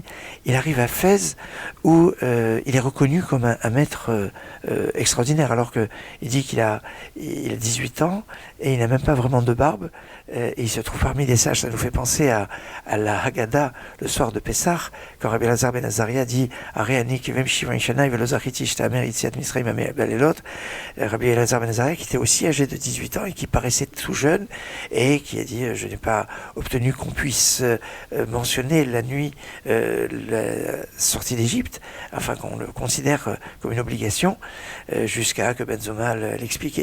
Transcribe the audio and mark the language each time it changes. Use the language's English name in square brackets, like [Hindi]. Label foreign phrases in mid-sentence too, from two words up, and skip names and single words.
[French] Il arrive à Fès où il est reconnu comme un maître extraordinaire, alors que il dit qu'il a 18 ans et il n'a même pas vraiment de barbe, et il se trouve parmi les sages. Ça nous fait penser à la Haggadah le soir de Pessah, quand Rabbi Elazar ben Azaria dit [Hebrew] הרי אני כבן שבעים שנה ולא זכיתי שתאמר יציאת מצרים בלילות. [French] Rabbi Elazar ben Azaria qui était aussi âgé de 18 ans et qui paraissait tout jeune et qui a dit je n'ai pas obtenu qu'on puisse mentionner la nuit la sortie d'Égypte, enfin qu'on le considère comme une obligation, jusqu'à que Ben Zoma l'explique.